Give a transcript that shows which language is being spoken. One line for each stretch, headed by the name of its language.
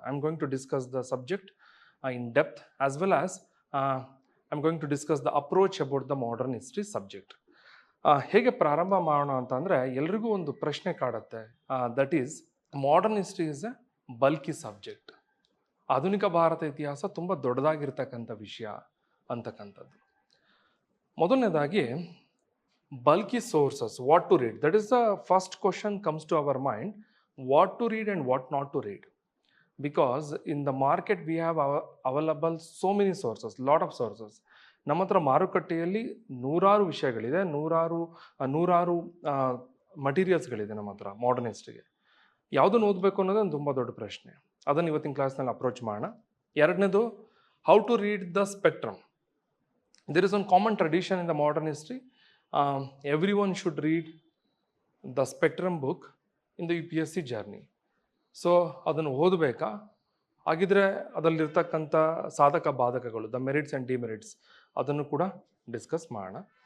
English: I am going to discuss the subject in depth as well as I am going to discuss the approach about the modern history subject.
Kannada: ಹೇಗೆ ಪ್ರಾರಂಭ ಮಾಡೋಣ ಅಂತಂದರೆ, ಎಲ್ರಿಗೂ ಒಂದು ಪ್ರಶ್ನೆ ಕಾಡುತ್ತೆ,
English: That is modern history is a bulky subject.
Kannada: ಆಧುನಿಕ ಭಾರತ ಇತಿಹಾಸ ತುಂಬ ದೊಡ್ಡದಾಗಿರ್ತಕ್ಕಂಥ ವಿಷಯ ಅಂತಕ್ಕಂಥದ್ದು. ಮೊದಲನೇದಾಗಿ
English: bulky sources, what to read. That is the first question comes to our mind, what to read and what not to read. Because in the market we have available so many sources, lot of sources.
Kannada: ನಮ್ಮ ಹತ್ರ ಮಾರುಕಟ್ಟೆಯಲ್ಲಿ ನೂರಾರು ವಿಷಯಗಳಿದೆ, ನೂರಾರು ಮಟೀರಿಯಲ್ಸ್ಗಳಿದೆ ನಮ್ಮ ಹತ್ರ modern ಹಿಸ್ಟ್ರಿಗೆ. ಯಾವುದನ್ನು ಓದಬೇಕು ಅನ್ನೋದು ಒಂದು ತುಂಬ ದೊಡ್ಡ ಪ್ರಶ್ನೆ. ಅದನ್ನು ಇವತ್ತಿನ ಕ್ಲಾಸ್ನಲ್ಲಿ ಅಪ್ರೋಚ್ ಮಾಡೋಣ. ಎರಡನೇದು,
English: How to read the spectrum. There is one common tradition in the modern history. Everyone should read the spectrum book in the UPSC journey.
Kannada: So ಅದನ್ನು ಓದಬೇಕಾ? ಹಾಗಿದ್ರೆ ಅದರಲ್ಲಿರ್ತಕ್ಕಂಥ ಸಾಧಕ ಬಾಧಕಗಳು,
English: the merits and demerits,
Kannada: ಅದನ್ನು ಕೂಡ ಡಿಸ್ಕಸ್ ಮಾಡೋಣ.